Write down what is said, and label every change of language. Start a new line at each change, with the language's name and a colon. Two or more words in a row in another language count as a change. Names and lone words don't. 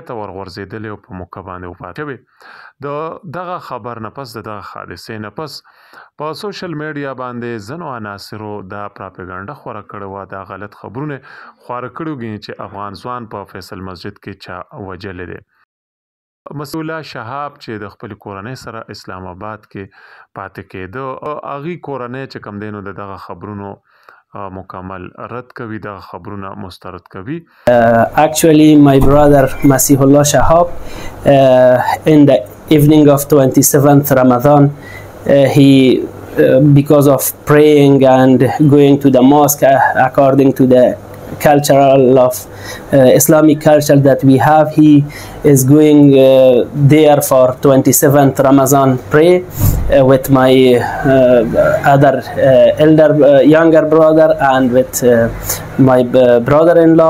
Pashto: ته ورغورځېدلی او په موقع باندې وفات شوی دغه خبر نه پس دغه حادثې نه پس په
English: social media
Pashto: باندې ځینو عناصرو دا پراپګاندا خوره کړې وه دا غلط خبرونه خوره کړي وي چې افغان ځوان په فیصل مسجد کې چا وژلی دی مسئوله شهاب چې د خپل کورنۍ سره اسلام آباد کې پاتې کېده هغې کورنۍ چې کوم دی نو دغه خبرونو مکمل رد کوي دغه خبرونه مسترد کوي.
English: Actually my brother Masihullah Shahab in the evening of 27th Ramadan he because of praying and going to the mosque according to the cultural of Islamic culture that we have, he is going there for 27th Ramadan pray with my other younger brother and with my brother-in-law.